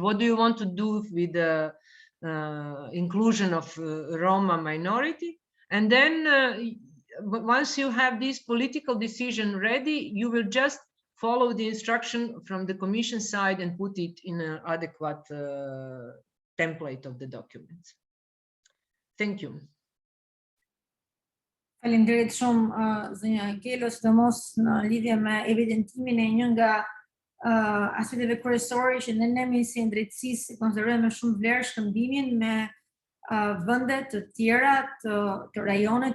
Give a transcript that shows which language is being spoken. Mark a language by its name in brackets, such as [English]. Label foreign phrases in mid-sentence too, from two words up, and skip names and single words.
[English] What do you want to do with the inclusion of Roma minority? And then once you have this political decision ready, you will just follow the instruction from the Commission side and put it in an adequate template of the document. Thank you. [Albanian] Faleminderit shumë zënja Kelo, sidomos në lidhje me evidentimin e një nga aspekteve kryesore që ne si drejtësisë konsiderojmë shumë vlerë shkëmbimin me vende të tjera të rajonet të